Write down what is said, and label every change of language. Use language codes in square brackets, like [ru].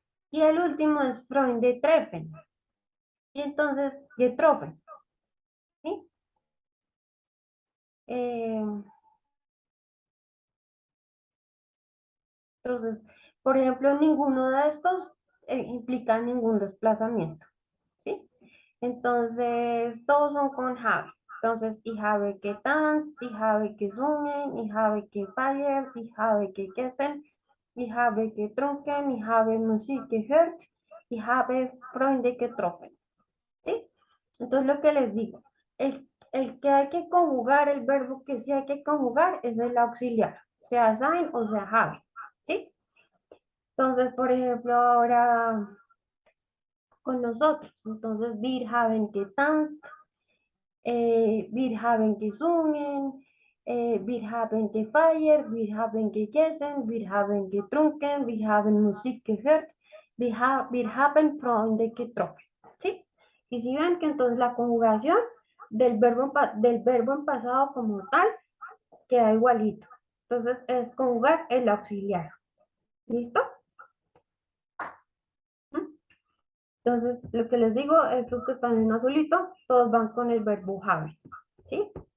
[es] Y el último es [de] Freunde treffen. [es] Y entonces, getroffen, ¿sí? Eh, entonces, por ejemplo, ninguno de estos implica ningún desplazamiento, ¿sí? Entonces, todos son con habe. Entonces, [de] ich habe getanzt, ich habe gesungen, ich habe gefeiert, ich habe gegessen, ich habe getrunken, ich habe Musik gehört, ich habe Freunde getroffen, [es] ¿sí? Entonces, lo que les digo, el que hay que conjugar, el verbo que sí hay que conjugar es el auxiliar, sea sein o sea have, ¿sí? Entonces, por ejemplo, ahora con nosotros, entonces, [de] wir haben getanzt, wir haben gesungen, wir haben gefeiert, wir haben gegessen, wir haben getrunken, wir haben Musik gehört, wir haben Freunde getroffen, [es] ¿sí? Y si ven que entonces la conjugación del verbo en pasado como tal queda igualito. Entonces es conjugar el auxiliar. ¿Listo? ¿Mm? Entonces, lo que les digo, estos que están en azulito, todos van con el verbo have, ¿sí?